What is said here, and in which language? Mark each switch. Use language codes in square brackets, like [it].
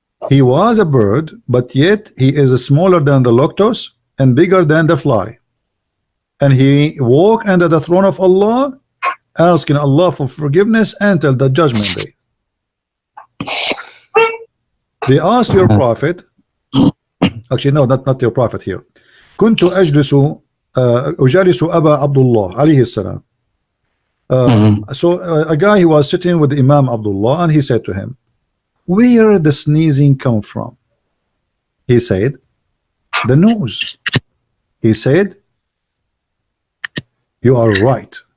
[en] He was a bird, but yet he is smaller than the luctus and bigger than the fly. And he walk under the throne of Allah, asking Allah for forgiveness until the judgment day. They asked your prophet, actually no, not your prophet here. [ar] كنت أجلس أجالس أبا عبد الله عليه السلام. [en] So a guy, he was sitting with Imam Abdullah, and he said to him, where the sneezing come from? He said, the nose. He said, you are right.